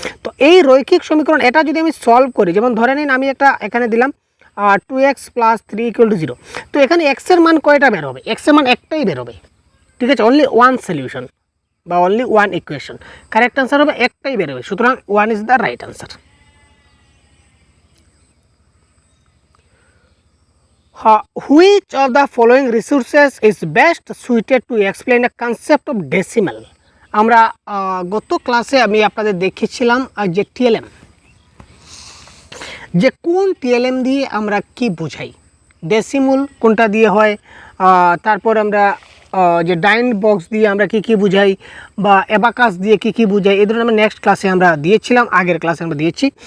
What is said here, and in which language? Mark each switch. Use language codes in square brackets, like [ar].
[bn] তো এই রৈখিক সমীকরণ এটা যদি আমি সলভ করি, যেমন ধরে নিন আমি একটা এখানে দিলাম 2x + 3 = 0, তো এখানে এক্সের মান কয়টা বের হবে, এক্সের মান একটাই বের হবে, ঠিক আছে, [en] only one solution বা only one equation, [bn] correct answer হবে একটাই বের হবে, সুতরাং [en] 1 is the right answer. Which of the following resources is best suited to explain a concept of decimal? [bn] আমরা গত ক্লাসে আমি আপনাদের দেখিয়েছিলাম যে টিএলএম, যে কোন টিএলএম দিয়ে আমরা কি বুঝাই, ডেসিমুল কোনটা দিয়ে হয়, তারপর আমরা যে ডাইন বক্স দিয়ে আমরা কি বুঝাই, বা অ্যাবাকাস দিয়ে কি বুঝাই, এই ধরনের আমরা নেক্সট ক্লাসে আমরা দিয়েছিলাম, আগের ক্লাসে আমরা দিয়েছি।